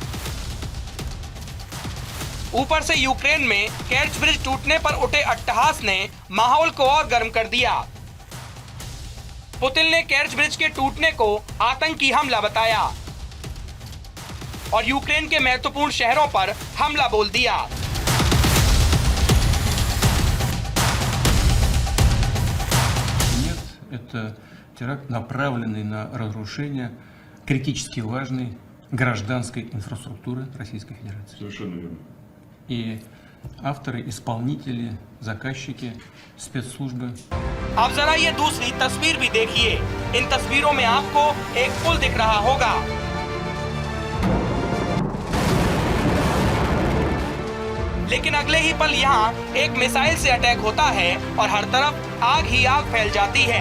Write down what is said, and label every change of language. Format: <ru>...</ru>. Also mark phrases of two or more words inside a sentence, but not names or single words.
<hi>ऊपर से यूक्रेन में केर्च ब्रिज टूटने पर उठे अट्टहास ने माहौल को और गर्म कर दिया। पुतिन ने केर्च ब्रिज के टूटने को आतंकी हमला बताया और यूक्रेन के महत्वपूर्ण शहरों पर हमला बोल दिया।</hi> <ru>Это теракт, направленный на разрушение критически важной гражданской инфраструктуры Российской Федерации. Совершенно верно. И авторы, исполнители, заказчики, спецслужбы.</ru> <hi>अब जरा ये दूसरी तस्वीर भी देखिए। इन तस्वीरों में आपको एक पुल दिख रहा होगा। लेकिन अगले ही पल यहाँ एक मिसाइल से अटैक होता है और हर तरफ आग ही आग फैल जाती है।</hi>